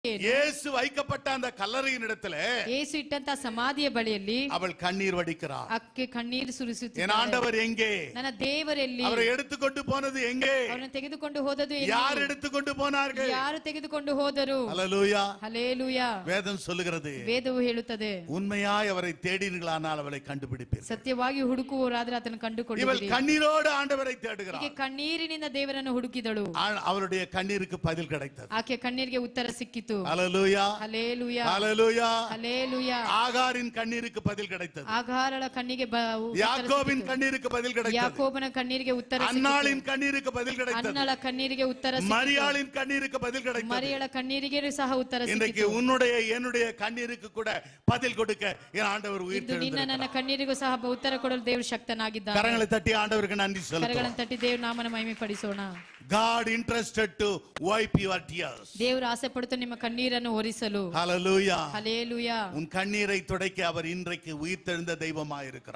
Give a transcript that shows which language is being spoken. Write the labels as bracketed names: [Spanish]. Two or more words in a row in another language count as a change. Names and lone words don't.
[Tamil] இயேசு வைக்கப்பட்ட அந்த கல்லறையின் இடத்துல [Kannada] ಯೇಸು ಇಟ್ಟಂತ ಸಮಾಧಿಯ ಬಳಿಯಲ್ಲಿ [Tamil] அவள் கண்ணீர் வடிக்கிறாள். [Kannada] ಅಕ್ಕೆ ಕಣ್ಣೀರು ಸುರಿಸುತ್ತಿದ್ದಾಳೆ. [Tamil] என் ஆண்டவர் எங்கே? [Kannada] ನನ್ನ ದೇವರೆಲ್ಲಿ? [Tamil] அவரை எடுத்துக்கொண்டு போனது எங்கே? [Kannada] ಅವರನ್ನು ತೆಗೆದುಕೊಂಡು ಹೋದದು ಎಲ್ಲಿ? [Tamil] யார் எடுத்துக்கொண்டு போனார்கள்? [Kannada] ಯಾರು ತೆಗೆದುಕೊಂಡು ಹೋದರು? [Tamil] ஹல்லேலூயா. [Kannada] ಹಲ್ಲೇಲೂಯಾ. [Tamil] வேதம் சொல்லுகிறது, [Kannada] ವೇದವು ಹೇಳುತ್ತದೆ, [Tamil] உண்மையாய் அவரை தேடினீர்களானால் அவளை கண்டுபிடிப்பீர்கள். [Kannada] ಸತ್ಯವಾಗಿ ಹುಡುಕುವವರಾದರೆ ಆತನ [Tamil] இவள் [Kannada] ಕಂಡುಕೊಳ್ಳುವಿರಿ. [Tamil] கண்ணீரோடு ஆண்டவரை தேடுகிறாள். [Kannada] ಆಕೆ ಕಣ್ಣೀರಿನಿಂದ ದೇವರನ್ನು ಹುಡುಕಿದಳು. [Tamil] அவருடைய கண்ணீருக்கு பதில் கிடைத்தது. [Kannada] ಆಕೆ ಕಣ್ಣೀರಿಗೆ ಉತ್ತರ ಸಿಕ್ಕಿತು. [Tamil] ஹல்லேலூயா. [Kannada] ಹಲ್ಲೇಲೂಯಾ. [Tamil] ஹல்லேலூயா. [Kannada] ಹಲ್ಲೇಲೂಯಾ. [Tamil] ஆகாரின் கண்ணீருக்கு பதில் கிடைத்தது. [Kannada] ಆಗಾರಳ ಕಣ್ಣಿಗೆ [Tamil] யாக்கோபின் கண்ணீருக்கு பதில் கிடைத்தது. [Kannada] ಯಾಕೋಬನ ಕಣ್ಣೀರಿಗೆ ಉತ್ತರ ಸಿಕ್ಕಿತು. [Tamil] அன்னாளின் கண்ணீருக்கு பதில் கிடைத்தது. [Kannada] ಅನ್ನಳ ಕಣ್ಣೀರಿಗೆ ಉತ್ತರ ಸಿಕ್ಕಿತು. [Tamil] மரியாளின் கண்ணீருக்கு பதில் கிடைத்தது. [Kannada] ಮರಿಯಳ ಕಣ್ಣೀರಿಗೆ ಸಹ ಉತ್ತರ [Tamil] இன்றைக்கு [Kannada] ಸಿಕ್ಕಿತು. [Tamil] உன்னுடைய என்னுடைய கண்ணீருக்கு கூட பதில் கொடுக்க என் ஆண்டவர் [Kannada] ಇದು [Tamil] உயிர் [Kannada] ನಿನ್ನ ನನ್ನ ಕಣ್ಣೀರಿಗೂ ಸಹ ಉತ್ತರ ಕೊಡಲು ದೇವರು ಶಕ್ತನಾಗಿದ್ದಾನೆ. [Tamil] கரங்களை தட்டி ஆண்டவருக்கு நன்றி சொல்லுங்கள். [Kannada] ಕರಗಳನ್ನು ತಟ್ಟಿ ದೇವರ ನಾಮನ ಮಹಿಮೆ ಪಡಿಸೋಣ. [English] God interested to wipe your tears. [Kannada] ದೇವರು ಆಸೆ ಪಡುತ್ತಾ ನಿಮ್ಮ ಕಣ್ಣೀರನ್ನು ಒರೆಸಲು. [English] Hallelujah. [Kannada] ಹಲ್ಲೇಲೂಯಾ. [Tamil] உன் கண்ணீரை துடைக்க அவர் இன்றைக்கு உயிர்த்தெழுந்த தெய்வமாய் இருக்கிறார்.